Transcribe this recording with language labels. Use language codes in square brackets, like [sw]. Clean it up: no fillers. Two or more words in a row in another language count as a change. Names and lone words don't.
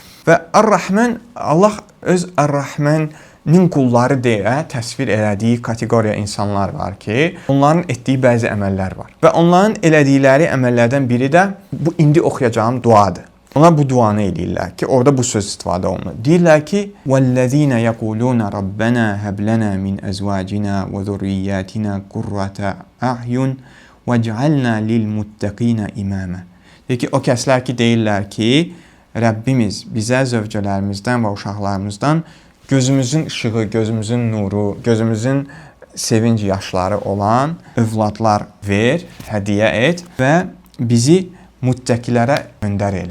[az] Və Ar-Rahman, Allah öz Ar-Rahmanin qulları deyə təsvir elədiyi kateqoriya insanlar var ki, onların etdiyi bəzi əməllər var. Və onların elədikləri əməllərdən biri də bu indi oxuyacağım duadır. Onlar bu duanı eləyirlər ki, orada bu söz istifadə olunur. Deyirlər ki, [ar] وَالَّذِينَ يَقُولُونَ رَبَّنَا هَبْ لَنَا مِنْ أَزْوَاجِنَا وَذُرِّيَّاتِنَا قُرَّةَ أَعْيُنٍ وَجْعَلْنَا لِلْمُتَّقِينَ إِمَامًا. [az] Deyir ki, o kəslər ki, deyirlər ki, Rəbbimiz bizə zövcələrimizdən və uşaqlarımızdan gözümüzün işığı, gözümüzün nuru, gözümüzün sevinc yaşları olan övladlar ver, hədiyyə et və bizi müttəqilərə öndər elə.